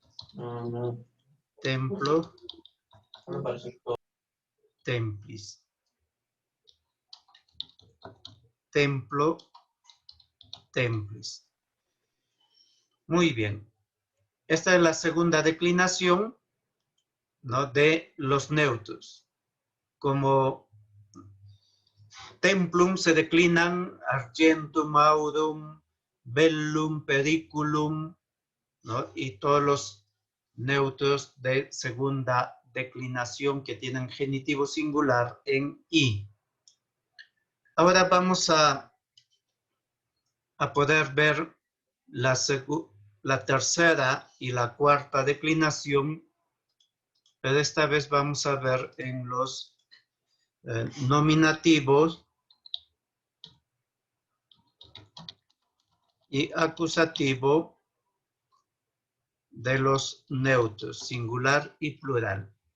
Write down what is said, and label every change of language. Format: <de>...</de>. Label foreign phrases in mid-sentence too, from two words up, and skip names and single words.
<la>templo, templis. Templo, templis.</la> <es>Muy bien. Esta es la segunda declinación, ¿no?, de los neutros. Como templum se declinan</es> <la>argentum, aurum, bellum, periculum,</la> <es>¿no?, y todos los neutros de segunda declinación que tienen genitivo singular en I. Ahora vamos a poder ver la tercera y la cuarta declinación, pero esta vez vamos a ver en los nominativos y acusativo de los neutros, singular y plural.</es>